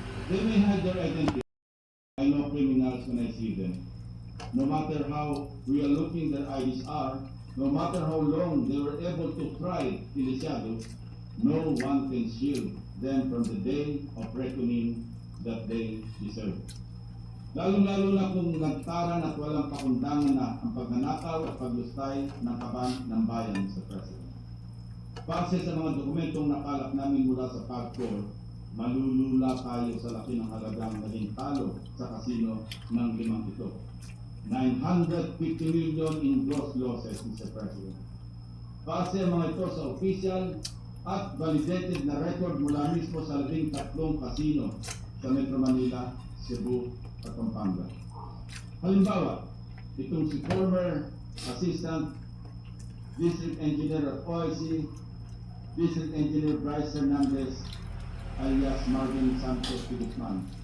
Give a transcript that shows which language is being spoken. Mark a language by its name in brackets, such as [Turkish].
[English] They may hide their identity. I know criminals when I see them. No matter how real looking their IDs are, no matter how long they were able to thrive in the shadows, no one can shield them from the day of reckoning that they deserve. [Filipino] Lalo-lalo na kung nagtaran at walang pakundangan na ang pagnanakaw at paglustay ng kaban ng bayan sa President. Base sa mga dokumentong nakalap namin mula sa PAGCOR, malulula tayo sa laki ng halagang naging talo sa kasino ng limang ito. [English] 950 million in gross losses, Mr. President. [Filipino] Base ang mga ito sa official at validated na record mula mismo sa 13 kasino sa Metro Manila, Cebu at Pampanga. Halimbawa, itong si former Assistant District Engineer of OIC, District Engineer Bryce Hernandez alias Marvin Santos Guzman.